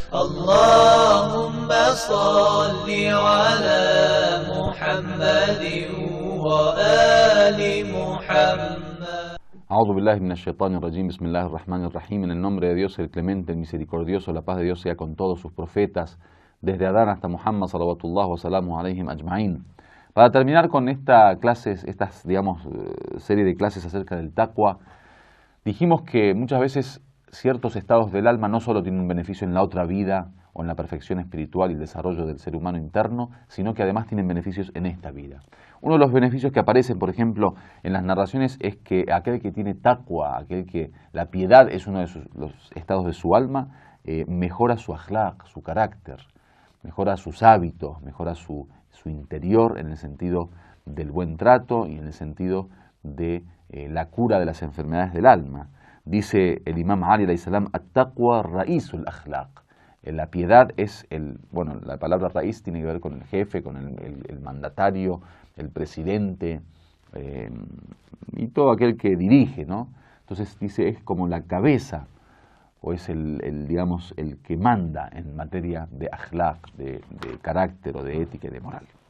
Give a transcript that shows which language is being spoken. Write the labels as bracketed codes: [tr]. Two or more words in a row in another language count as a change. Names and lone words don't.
[ar] اللهم صل على محمد وآل محمد. أعوذ بالله من الشيطان الرجيم، بسم الله الرحمن الرحيم. [es] En el nombre de Dios, el clemente, el misericordioso, la paz de Dios sea con todos sus profetas, desde Adán hasta Muhammad, [ar] صلوات الله وسلامه عليهم أجمعين. [es] Para terminar con esta serie de clases acerca del taqwa, dijimos que muchas veces ciertos estados del alma no solo tienen un beneficio en la otra vida o en la perfección espiritual y el desarrollo del ser humano interno, sino que además tienen beneficios en esta vida. Uno de los beneficios que aparecen, por ejemplo, en las narraciones es que aquel que tiene taqwa, aquel que la piedad es uno de los estados de su alma, mejora su akhlaq, su carácter, mejora sus hábitos, mejora su interior en el sentido del buen trato y en el sentido de la cura de las enfermedades del alma. Dice el imam Ali [ar] عليه السلام, التقوى رئيس الأخلاق. [es] La piedad es la palabra raíz tiene que ver con el jefe, con el mandatario, el presidente y todo aquel que dirige, ¿no? Entonces dice, es como la cabeza o es el que manda en materia de akhlaq, de carácter o de ética y de moral.